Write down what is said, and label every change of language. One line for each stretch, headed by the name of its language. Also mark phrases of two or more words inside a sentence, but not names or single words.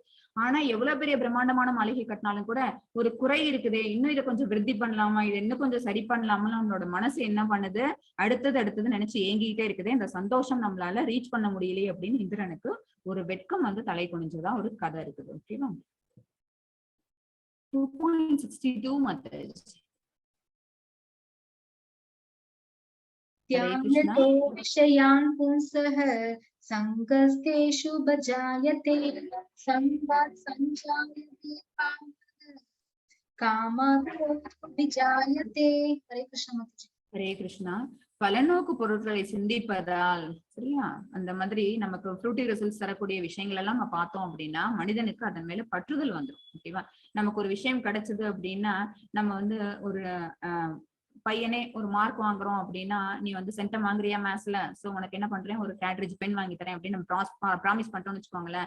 Tamil: ஆனா எவ்வளவு பெரிய பிரம்மாண்டமான மாளிகை கட்டினாலும் கூட ஒரு குறை இருக்குதே, இன்னும் இதை கொஞ்சம் விருத்தி பண்ணலாமா, இதை இன்னும் கொஞ்சம் சரி பண்ணலாமான்னு அவங்களோட மனசு என்ன பண்ணுது, அடுத்தது நினைச்சு ஏங்கிக்கிட்டே இருக்குதே, இந்த சந்தோஷம் நம்மளால ரீச் பண்ண முடியலையே அப்படின்னு இந்திரனுக்கு ஒரு வெட்கம் வந்து தலை குனிஞ்சதா ஒரு கதை இருக்குது. ஓகேவா? 2.62 methods.
Sanskrit: ध्यायतो विषयान् पुंसः संगस्तेषु भजायते संवाद संजायते कामक्रोधो विजायते। हरे कृष्ण माताजी।
Tamil: ஹரே கிருஷ்ணா. பலநோக்கு பொருட்களை சிந்திப்பதால், சரியா, அந்த மாதிரி நமக்கு
English: fruity results
Tamil: தரக்கூடிய விஷயங்கள் எல்லாம் நம்ம பார்த்தோம் அப்படின்னா மனிதனுக்கு அதன் மேல பற்றுதல் வந்துடும். ஓகேவா? நமக்கு ஒரு விஷயம் கிடைச்சது அப்படின்னா நம்ம வந்து ஒரு பையனே ஒரு மார்க் வாங்குறோம் அப்படின்னா, நீ வந்து சென்டம் வாங்குறியா மேத்ஸ்ல, சோ உனக்கு என்ன பண்றேன், ஒரு
English: cartridge pen
Tamil: வாங்கி தரேன் அப்படின்னு நம்ம ப்ராமிஸ் பண்ணிட்டோம்னு வச்சுக்கோங்களேன்.